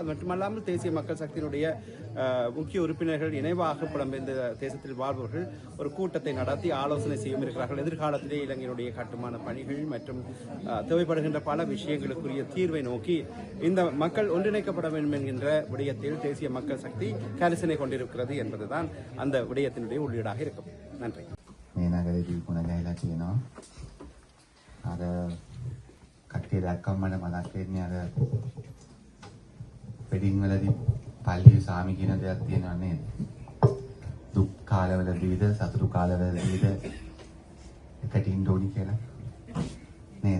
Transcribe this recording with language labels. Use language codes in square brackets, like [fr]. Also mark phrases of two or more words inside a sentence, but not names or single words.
[ta] அது மட்டுமல்லாமல் தேசிய மக்கள் சக்தியினுடைய முக்கிய உறுப்பினர்கள் இணைவாக புலம்பெயர்ந்த தேசத்தில் வாழ்பவர்கள் ஒரு கூட்டத்தை நடத்தி ஆலோசனை செய்யும் இருக்கிறார்கள். எதிர்காலத்திலே இலங்கையினுடைய கட்டுமான பணிகள் மற்றும் தேவைப்படுகின்ற பல விஷயங்களுக்குரிய தீர்வை நோக்கி இந்த மக்கள் ஒன்றிணைக்கப்பட வேண்டும் என்கின்ற விடயத்தில் தேசிய மக்கள் சக்தி கரிசனை கொண்டிருக்கிறது என்பதுதான் அந்த விடயத்தினுடைய உள்ளீடாக இருக்கும். நன்றி. [si] පල්ලිය සාමි කියන දෙයක් තියෙනවා නේද? දුක් කාලවලදීද සතුටු කාලවලදීද එකට ඉන්න ඕනි කියලා නේද?